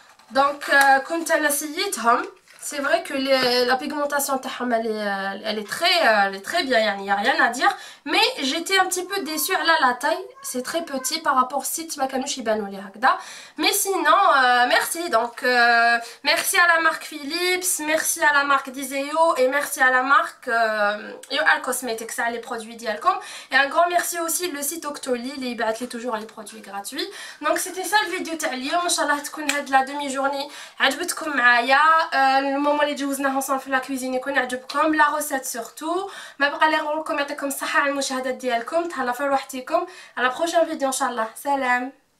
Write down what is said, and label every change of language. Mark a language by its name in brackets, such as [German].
[Arabic] Donc كنت انا سيتهم. [French] C'est vrai que la pigmentation [Arabic] تاعهم [French] elle est très bien, il n'y a rien à dire. Mais j'étais un petit peu déçue à la taille. C'est très petit par rapport au site [Arabic] ما كانوش يبانوا لي هكذا. [French] Mais sinon merci. Donc merci à la marque Philips, merci à la marque Diseo et merci à la marque UR Cosmetics على les produits [Arabic] ديالكم. [French] Et un grand merci aussi le site Octoly [Arabic] اللي يبعث لي [French] toujours les produits gratuits. Donc c'était ça le vidéo [Arabic] تاع اليوم. ان شاء الله تكون هاد [French] لا دمي جورني [Arabic] عجبتكم معايا. المومون اللي جوزناه [French] ensemble [Arabic] في [French] لا كويزين [Arabic] يكون عجبكم. [French] لا روسيت سورتو [Arabic] ما بقى لي غير لكم يعطيكم الصحه على المشاهدات ديالكم. تهلاو في روحتكم. على [French] بروشين فيديو [Arabic] ان شاء الله. سلام.